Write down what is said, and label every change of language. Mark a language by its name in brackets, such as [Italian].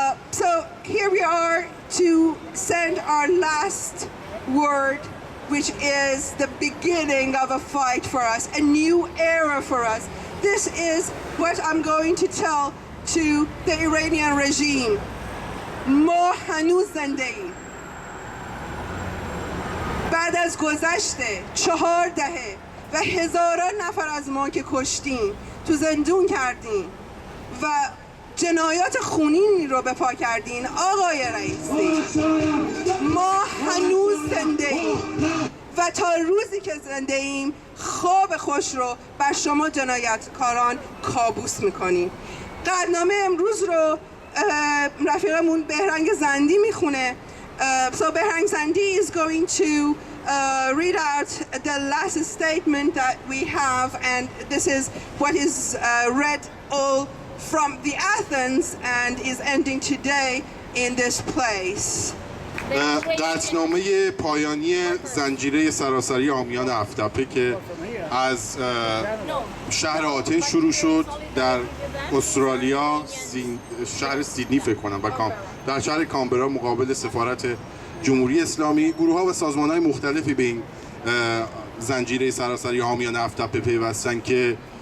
[English] So here we are to send our last word, which is the beginning of a fight for us, a new era for us. This is what I'm going to tell to the Iranian regime. [Persian] ما هنوز زنده ایم. بعد از گذشته 4 دهه و هزاران نفر از ما که کشتیم، تو زندون کردیم و جنایات خونینی رو به پا کردین آقای رئیسی، ما هنوز زنده ایم و تا روزی که زنده ایم خواب خوش رو بر شما جنایتکاران کابوس میکنیم. قطعنامه امروز رو رفیقمون بهرنگ زندی میخونه. [English] So Behrang Zandi is going to read out the last statement that we have, and this is what is read all from the Athens and is ending today in this place. [Persian] قطعنامه پایانی زنجیره سراسری حامیان هفت‌تپه که از شهر آتن شروع شد در استرالیا، شهر سیدنی فکر کنم، و در شهر کامبرا مقابل سفارت جمهوری اسلامی، گروه‌ها و سازمان‌های مختلفی به این زنجیره سراسری حامیان هفت‌تپه پیوستن که